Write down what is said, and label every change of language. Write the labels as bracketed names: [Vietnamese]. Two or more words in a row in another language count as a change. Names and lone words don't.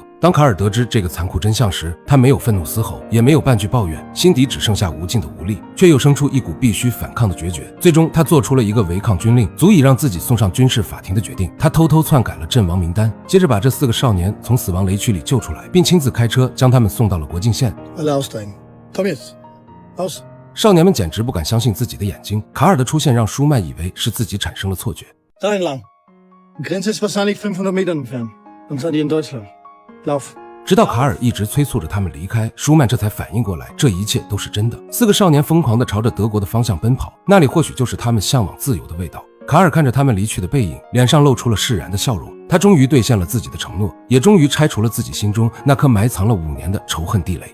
[Chinese] 当卡尔得知这个残酷真相时，他没有愤怒嘶吼，也没有半句抱怨，心底只剩下无尽的无力，却又生出一股必须反抗的决绝。最终，他做出了一个违抗军令，足以让自己送上军事法庭的决定。他偷偷篡改了阵亡名单，接着把这4个少年从死亡雷区里救出来，并亲自开车将他们送到了国境线。 [German] Alle aussteigen. Komm jetzt. Aus. [Chinese] 少年们简直不敢相信自己的眼睛，卡尔的出现让舒曼以为是自己产生了错觉。 [German] Da entlang. Die Grenze ist wahrscheinlich 500 Metern entfernt. Dann seid ihr in Deutschland. Lauf. [Chinese] 直到卡尔一直催促着他们离开，舒曼这才反应过来，这一切都是真的。4个少年疯狂地朝着德国的方向奔跑，那里或许就是他们向往自由的味道。卡尔看着他们离去的背影，脸上露出了释然的笑容。他终于兑现了自己的承诺，也终于拆除了自己心中那颗埋藏了5年的仇恨地雷。